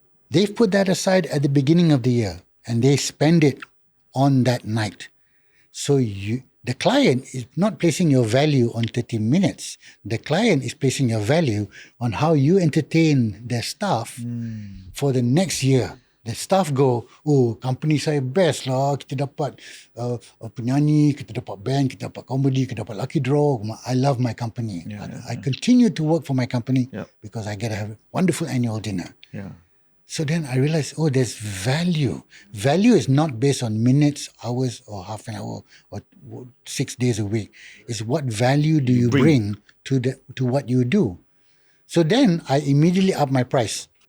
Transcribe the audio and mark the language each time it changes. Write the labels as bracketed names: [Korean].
[English] They've put that aside at the beginning of the year and they spend it on that night. So the client is not placing your value on 30 minutes. The client is placing your value on how you entertain their staff for the next year. The staff go, "Oh, company saya best lah. [Malay] Kita dapat penyanyi, kita dapat band, kita dapat comedy, kita dapat lucky draw. [English] I love my company. I continue to work for my company because I get to have a wonderful annual dinner." So then I realized, there's value. Value is not based on minutes, hours, or half an hour, or 6 days a week. It's what value do you bring to what you do. So then I immediately up my price.